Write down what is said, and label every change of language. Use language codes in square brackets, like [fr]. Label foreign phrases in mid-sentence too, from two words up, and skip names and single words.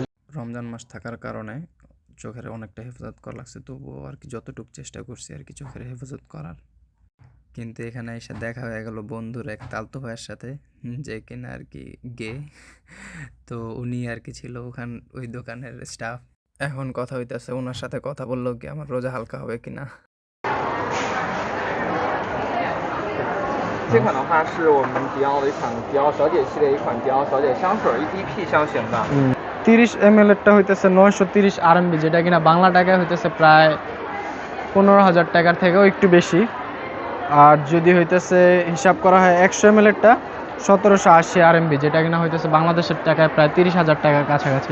[bn] রমজান মাস থাকার কারণে চোখের অনেকটা হেফাজত করা লাগছে, তবুও আর কি যতটুকু চেষ্টা করছি আর কি চোখের হেফাজত করার। কিন্তু এখানে এসে দেখা হয়ে গেল বন্ধুর এক তালতো ভাইয়ের সাথে, যে কিনা আর কি গে। তো উনি আর কি ছিল ওই দোকানের স্টাফ। এখন কথা হইতেছে, ওনার সাথে কথা বললো কি আমার রোজা হালকা হবে কিনা। [zh] 这款的话是我们迪奥的一款迪奥小姐系列一款迪奥小姐香水，EDP 香型的。 [bn] 30 ml এরটা হইতেছে 930 RMB, যেটা কিনা বাংলা টাকায় হইতেছে প্রায় 15,000 টাকার থেকেও একটু বেশি। আর যদি হইতেছে হিসাব করা হয় 100 ml এরটা 1780 RMB, যেটা কিনা হইতেছে বাংলাদেশের টাকায় প্রায় 30,000 টাকার কাছাকাছি।